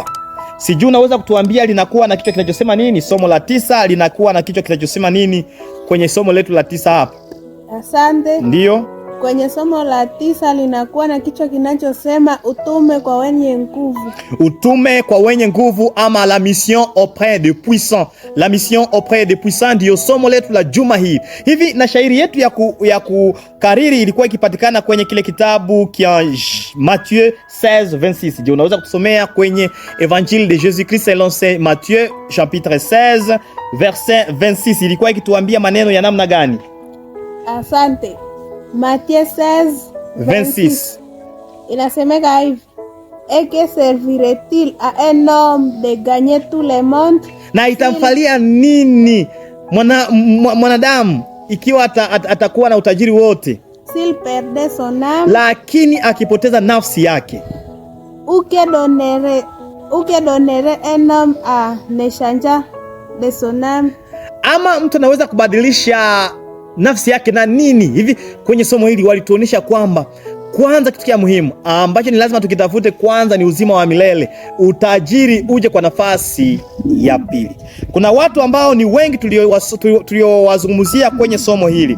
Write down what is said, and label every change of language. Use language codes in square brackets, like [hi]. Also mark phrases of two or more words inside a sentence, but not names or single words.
[sw] Sijui unaweza kutuambia linakuwa na kichwa kinachosema nini? Somo la 9 linakuwa na kichwa kinachosema nini kwenye somo letu la 9 hapa? Asante. Ndio. Kwenye somo la 9 linakuwa na kichwa kinachosema utume kwa wenye nguvu. Utume kwa wenye nguvu, ama [fr] la mission auprès des puissants. La mission auprès des puissants [sw] ndio somo letu la juma hii. Hivi na shairi yetu ya kukariri ilikuwa ikipatikana kwenye kile kitabu kia Matthieu 16:26. Je, unaweza kutusomea kwenye Évangile de Jésus-Christ selon Saint Matthieu [fr] chapitre 16 verset 26. [sw] Ilikuwa ikituambia maneno ya namna gani? Asante. Matthieu 16:26 inasemeka hivi: [fr] Et que servirait-il à un homme de gagner tout le monde? [sw] Na itamfalia nini mwanadamu ikiwa atakuwa na utajiri wote, [fr] s'il perdait son âme, [sw] lakini akipoteza nafsi yake? [fr] Ou que donnerait un homme à n'échange de son âme? [sw] Ama mtu anaweza kubadilisha nafsi yake na nini? Hivi kwenye somo hili walituonyesha kwamba kwanza kitu kia muhimu ambacho ni lazima tukitafute kwanza ni uzima wa milele. Utajiri uje kwa nafasi ya pili. Kuna watu ambao ni wengi tuliowazungumzia kwenye somo hili.